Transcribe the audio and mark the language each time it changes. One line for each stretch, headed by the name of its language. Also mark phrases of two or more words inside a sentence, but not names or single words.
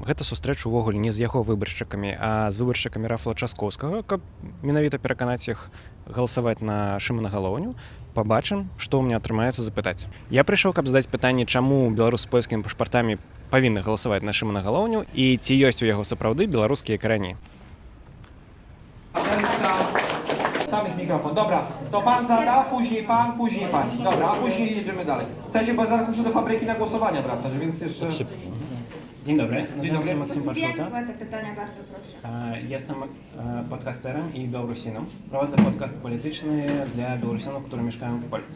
Belarusian: Гэта сустрэча ўвогуле не з яго выбаршчыкамі, а з выбаршчыкамі Рафала Часкоўскага, каб менавіта пераканаць іх галасаваць на Шымана Галоўню. Пабачым, што ў мяне атрымаецца запытаць. Я прыйшоў, каб задаць пытанне, чаму беларус з польскімі пашпартамі павінны галасаваць на Шымана Галоўню і ці ёсць у яго сапраўды беларускія карані.
Polish: Tam jest mikrofon. Dobra, to pan zada, później pani. Dobra, a później jedziemy dalej. Słuchajcie, bo zaraz muszę do fabryki na głosowania wracać, więc jeszcze... Dzień dobry, nazywam się Maksim Parszuta. Te pytania bardzo proszę. Jestem podcasterem i Białorusinem. Prowadzę podcast polityczny dla Białorusinów, którzy mieszkają w Polsce.